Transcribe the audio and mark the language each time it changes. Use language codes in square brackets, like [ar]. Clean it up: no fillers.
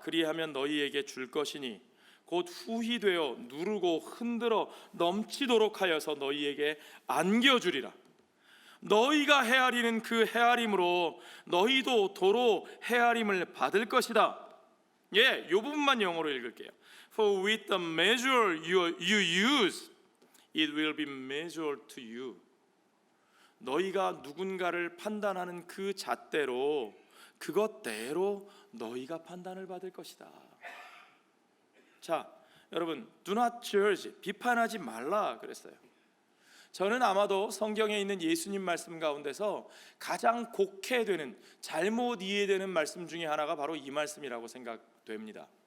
[ko] 그리하면 너희에게 줄 것이니 곧 후히 되어 누르고 흔들어 넘치도록 하여서 너희에게 안겨주리라. 너희가 헤아리는 그 헤아림으로 너희도 도로 헤아림을 받을 것이다. 이 부분만 영어로 읽을게요. [en] For with the measure you use, it will be measured to you. [ko] 너희가 누군가를 판단하는 그 잣대로, 그것대로 너희가 판단을 받을 것이다. 자, 여러분, [en] do not judge, [ko] 비판하지 말라 그랬어요. 저는 아마도 성경에 있는 예수님 말씀 가운데서 가장 곡해되는, 잘못 이해되는 말씀 중에 하나가 바로 이 말씀이라고 생각됩니다.